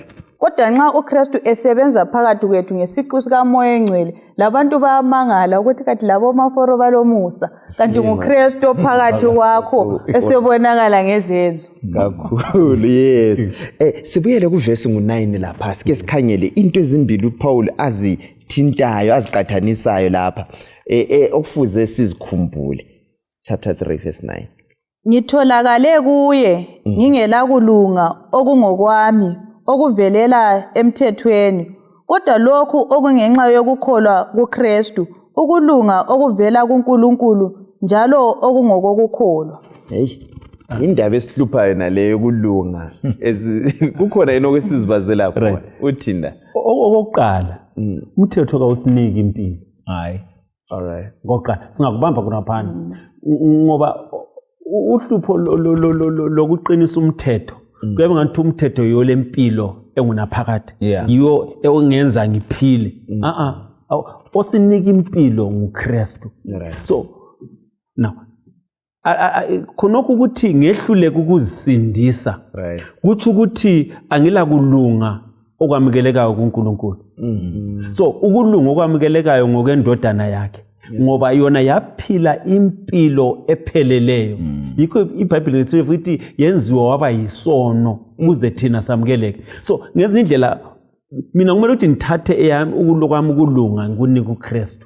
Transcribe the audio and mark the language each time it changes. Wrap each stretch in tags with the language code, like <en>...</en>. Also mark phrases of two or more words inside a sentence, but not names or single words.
<nd>Kodwa nxa uKristu esebenza phakathi kwethu ngesiqu sikamoya oyingcwele, labantu bayamangala ukuthi kathi labo maforo balomusa, kanti nguKristu phakathi kwakho esebonakala ngezenzo. Kakhulu, yes. Sibuyele kuvesi ngu9 lapha, sike sikhangele into ezimbili uPaul azithintayo, aziqathanisayo lapha. Okufuze sizikhumbule.</nd> <en>Chapter 3 verse 9.</en> <nd>Ngitholakale kuye ngingela kulunga okungokwami okuvelela emthethweni, kodwa lokhu okungenxa yokukholwa kuKristu, ukulunga okuvela kuNkulunkulu njalo okungokukholwa. Hey, indaba esihluphayo naleyo yokulunga. Kukhona yini okwesizibazela khona? Uthinda. Okokuqala, umthetho kawusiniki impilo. Hayi.</nd> <en>All right.</en> <nd>Ngoqala singakubamba khona phana. Ngoba uhlupho lokuqinisa umthetho kuyabe ngathi umthetho yole impilo engunaphakade, yiyo engenza ngiphile. Osinika impilo nguKristu.</nd> <en>So now</en> <nd>khonokho ukuthi ngehluleke ukuzisindisa, kuthi ukuthi angila kulunga okwamukelekayo kuNkulunkulu. So ukulunga okwamukelekayo ngokwendodana yakhe, ngoba yona yaphila impilo epheleleyo. Yikho iBhayibheli lithi futhi yenziwa waba yisono ukuze thina samukeleke. So ngezinye indlela mina kumele ukuthi ngithathe eyami ukulokwami ukulunga ngikunika uKristu.</nd>